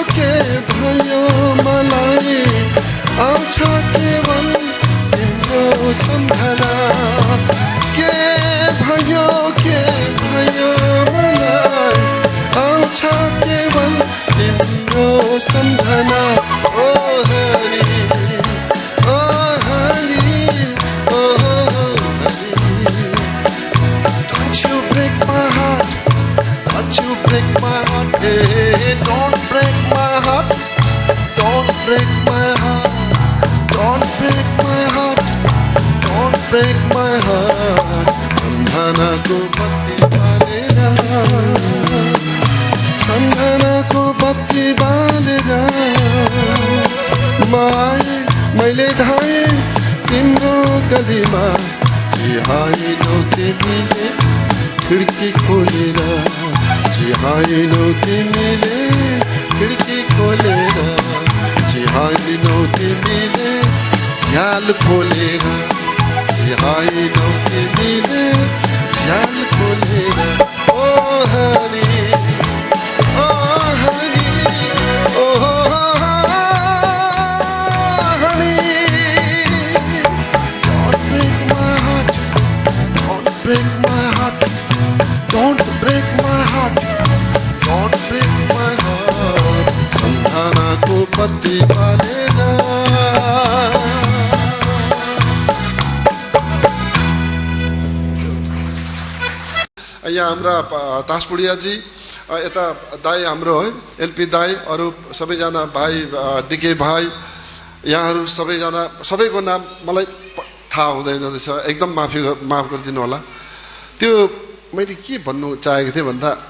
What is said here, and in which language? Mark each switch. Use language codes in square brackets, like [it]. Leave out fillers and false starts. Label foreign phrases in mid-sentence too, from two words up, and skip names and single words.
[ne] मलाई आउँछ केवल तिम्रो सम्झना के भयो मलाई आउँछ केवल तिम्रो सम्झना ओ हरि ओ हरि ओ हरि [en] Don't you break my heart Don't you break my heart hey, Don't break my heart Don't break my heart Don't break my heart Don't break my heart [ne] सम्झनाको बत्ती बालेर सम्झनाको बत्ती बालेर मैले धाएँ तिम्रो गलीमा चिहाइनौ तिमीले खिड्की खोलेर चिहाइनौ तिमीले खिड्की खोलेर चिहाइनौ तिमीले झ्याल खोलेर चिहाइनौ तिमीले झ्याल खोलेर ओ हरि ओ हरि ओ [en] हरि Break my heart Don't break my heart Don't break my heart [ne] सम्झनाको बत्ती बालेर यहाँ हाम्रा तासपुडियाजी यता दाई हाम्रो है एलपी दाई अरू सबैजना भाइ डिके भाइ यहाँहरू सबैजना सबैको नाम मलाई थाहा हुँदैन रहेछ एकदम माफ गरिदिनु होला त्यो मैले के भन्नु चाहेको थिएँ भन्दा